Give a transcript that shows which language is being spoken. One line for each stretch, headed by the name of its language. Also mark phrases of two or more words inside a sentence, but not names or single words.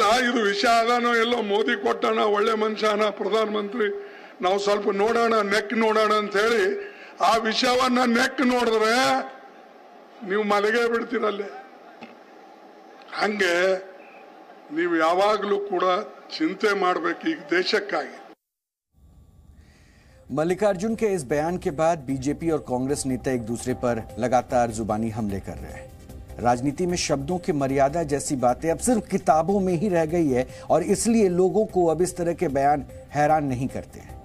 Kannada: ಇದು ವಿಷಯ ಅದಾನೋ ಎಲ್ಲೋ ಮೋದಿ ಕೊಟ್ಟಣ, ಒಳ್ಳೆ ಮನುಷ್ಯನ ಪ್ರಧಾನಮಂತ್ರಿ, ನಾವು ಸ್ವಲ್ಪ ನೋಡೋಣ ನೆಕ್ ನೋಡೋಣ ಅಂತ ಹೇಳಿ ಆ ವಿಷಯವನ್ನ ನೆಕ್ ನೋಡಿದ್ರೆ ನೀವು ಮಲಗೇ ಬಿಡ್ತೀರಲ್ಲೇ। ಹಂಗೆ ನೀವು ಯಾವಾಗಲೂ ಕೂಡ ಚಿಂತೆ ಮಾಡಬೇಕು ಈ ದೇಶಕ್ಕಾಗಿ।
Hindi: मल्लिकार्जुन के इस बयान के बाद बीजेपी और कांग्रेस नेता एक दूसरे पर लगातार जुबानी हमले कर रहे हैं। राजनीति में शब्दों की मर्यादा जैसी बातें अब सिर्फ किताबों में ही रह गई है और इसलिए लोगों को अब इस तरह के बयान हैरान नहीं करते हैं।